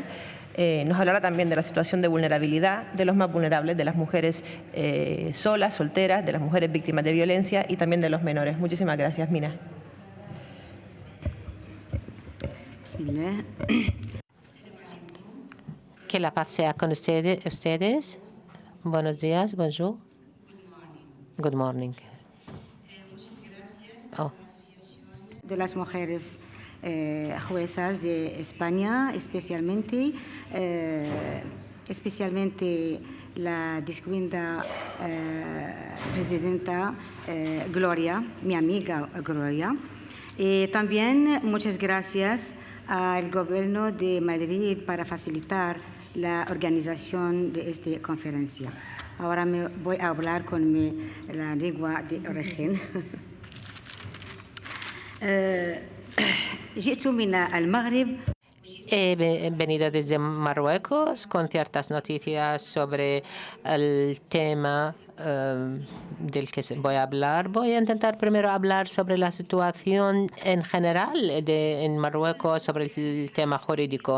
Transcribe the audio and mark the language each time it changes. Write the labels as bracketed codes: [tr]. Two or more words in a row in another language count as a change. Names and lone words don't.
[es] Nos hablará también de la situación de vulnerabilidad de los más vulnerables, de las mujeres solas, solteras, de las mujeres víctimas de violencia y también de los menores. Muchísimas gracias, Mina. Que la paz sea con ustedes. Buenos días, [en] bonjour. Good morning. Oh. [es] De las mujeres juezas de España, especialmente la distinguida presidenta Gloria, mi amiga Gloria. También muchas gracias al Gobierno de Madrid para facilitar la organización de esta conferencia. Ahora me voy a hablar con la lengua de origen. [ar] جئت من المغرب. [es] He venido desde Marruecos con ciertas noticias sobre el tema del que voy a hablar. Voy a intentar primero hablar sobre la situación en general en Marruecos, sobre el tema jurídico.